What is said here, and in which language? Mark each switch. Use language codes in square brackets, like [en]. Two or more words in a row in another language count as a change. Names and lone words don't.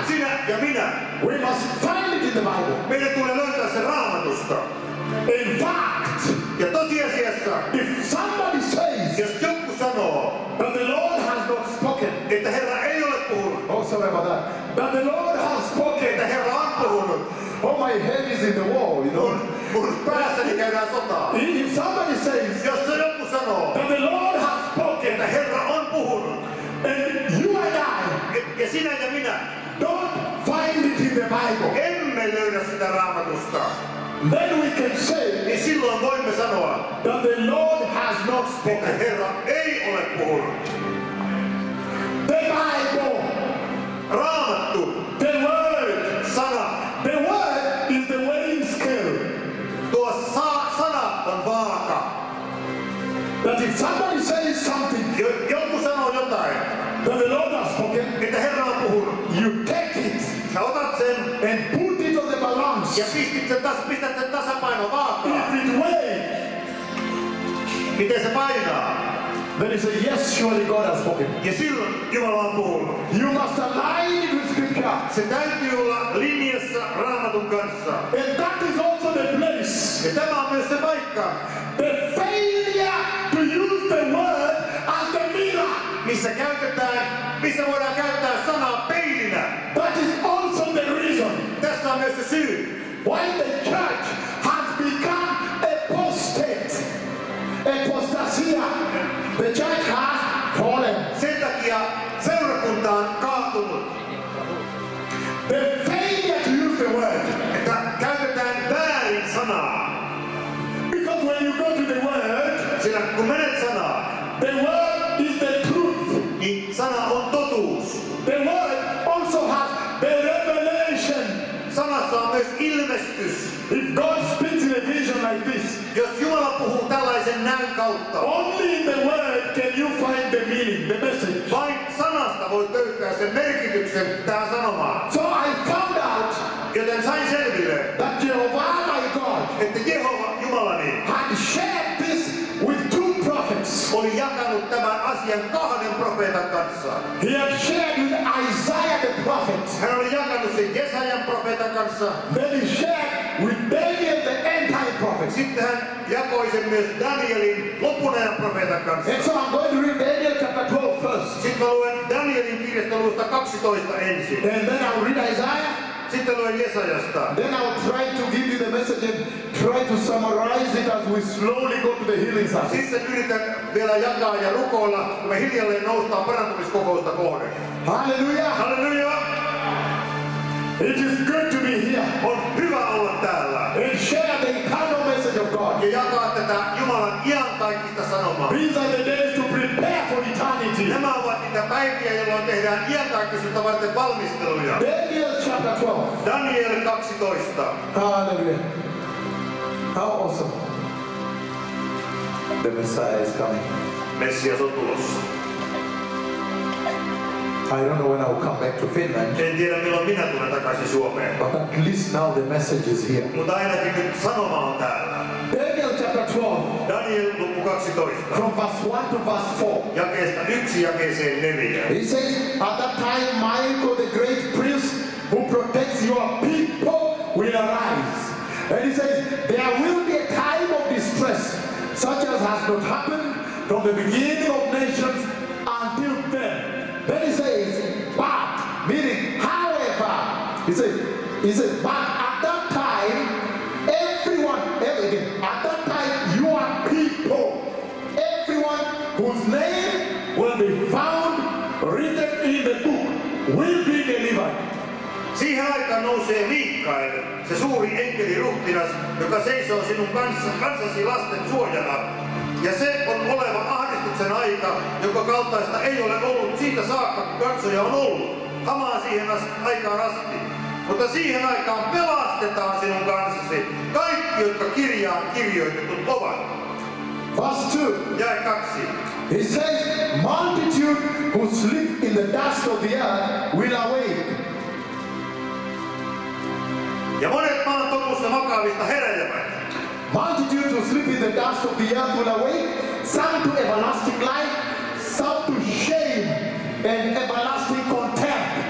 [fi] sinä ja minä, [en] we must find it in the Bible. [fi] meidän tulee löytää se Raamatusta. [en] In fact, [fi] Ja tosiasiassa, [en] if somebody says [fi] jos joku sanoo, [en] that the Lord has not spoken, [fi] että Herra ei ole puhunut, [en] oh sorry about that the Lord has spoken, [fi] että Herra on puhunut, [en] oh my head is in the wall, you know. [fi] mun päässäni käydään sotaa. [en] If somebody says [fi] Jos se joku sanoo, [en] that the Lord has spoken, [fi] että Herra on puhunut, [en] and you and I [fi] ja sinä ja minä [en] don't find it in the Bible, [fi] emme löydä sitä Raamatusta, [en] then we can say [fi] niin silloin voimme sanoa, [en] that the Lord has not [fi] että [en] spoken. [fi] Herra ei ole puhunut. [en] The Bible, [fi] Raamattu, [en] the Word, [fi] sana, [en] the Word is the weighing scale. [fi] tuo sana on vaaka. [en] That if somebody says something [fi] Joku sanoo jotain, [en] that the Lord has spoken, [fi] että Herra on puhunut. [en] you take it [fi] Sä otat sen [en] and put it on the balance. [fi] ja pistät sen tasapaino vaakaan. [en] If it weighs, [fi] Miten se painaa? [en] then you say, yes, surely God has spoken. [fi] Ja silloin Jumala on puhunut. [en] You must align it with Scripture. [fi] Se täytyy olla linjassa Raamatun kanssa. [en] And that is also the place. [fi] Ja tämä on myös se paikka, [en] The failure to use the Word as the mirror. [fi] missä voidaan käyttää sanaa peilinä. [en] That is also the reason [fi] Tässä on myös se syy, [en] why the church has become apostate. Apostasia. The church has fallen. [fi] sen takia seurakunta on kaatunut. [en] The failure to use the Word. [fi] Että käytetään väärin sanaa. [en] Because when you go to the Word, [fi] Sillä kun menet sanaan, [en] the Word is the truth. [fi] niin sana on totuus. [en] The Word also has the revelation. [fi] Sanassa on myös ilmestys. [en] If God speaks in a vision like this, [fi] Jos Jumala puhuu tällaisen näyn kautta, [en] only in the Word can you find the meaning, the message. [fi] vain sanasta voi löytää sen merkityksen tähän sanomaan. [en] So I found out [fi] Joten sain selville, [en] that Jehovah my God [fi] että Jehova Jumalani [en] had shared this with two prophets. [fi] oli jakanut tämän asian kahden profeetan kanssa. [en] He had shared with Isaiah the prophet. [fi] Hän oli jakanut sen Jesajan profeetan kanssa. [en] Then he shared with Daniel the end time prophet. [fi] Sitten hän jakoi sen myös Danielin lopunajan profeetan kanssa. [en] And so I'm going to read Daniel chapter 12 first. [fi] Sitten mä luen Danielin kirjasta luvusta 12 ensin. [en] And then I'll read Isaiah. [fi] Sitten luen Jesajasta. [en] Then I'll try to give you the message and try to summarize it as we slowly go to the healing service. [fi] Sitten yritän vielä jakaa ja rukoilla, kun me hiljalleen noustaan parantumiskokousta kohden. [en] Hallelujah. [fi] Halleluja! [en] It is good to be here [fi] On hyvä olla täällä [en] and share the eternal message of God. [fi] ja jakaa tätä Jumalan iankaikkista sanomaa. [en] These are the days to prepare for eternity. [fi] Nämä ovat niitä päiviä, jolloin tehdään iankaikkisuutta varten valmisteluja. [en] Daniel chapter 12. [fi] Daniel 12. [en] Hallelujah. How awesome. The Messiah is coming. [fi] Messias on tulossa. [en] I don't know when I'll come back to Finland, [fi] En tiedä milloin minä tulen takaisin Suomeen. [en] but at least now the message is here. [fi] Mutta ainakin nyt sanoma on täällä. [en] Daniel chapter 12, [fi] Daniel luku 12. [en] from verse 1 to verse 4. [fi] Jakeesta 1 jakeeseen 4. [en] He says, at that time Michael the great prince who protects your people will arise. And he says, there will be a time of distress, such as has not happened from the beginning of nations until then. Then he says, but, meaning, however, he says, but at that time, at that time, your people, everyone whose name will be found written in the book, will be delivered. [fi] Siihen aikaan nousee Mikael, se suuri enkeliruhtinas, joka seisoo sinun kansasi lasten suojana. Ja se on oleva ahdistuksen aika, joka kaltaista ei ole ollut siitä saakka, kun kansoja on ollut. Hamaa siihen aikaan asti. Mutta siihen aikaan pelastetaan sinun kansasi kaikki, jotka kirjaan kirjoitetut ovat. [en] Verse 2. [fi] Jae 2. [en] He says, multitude who sleep in the dust of the earth will awake. [fi] Ja monet maan totussa makaavista heräjävät. [en] Multitudes who sleep in the dust of the earth will awake, some to everlasting life, some to shame and everlasting contempt.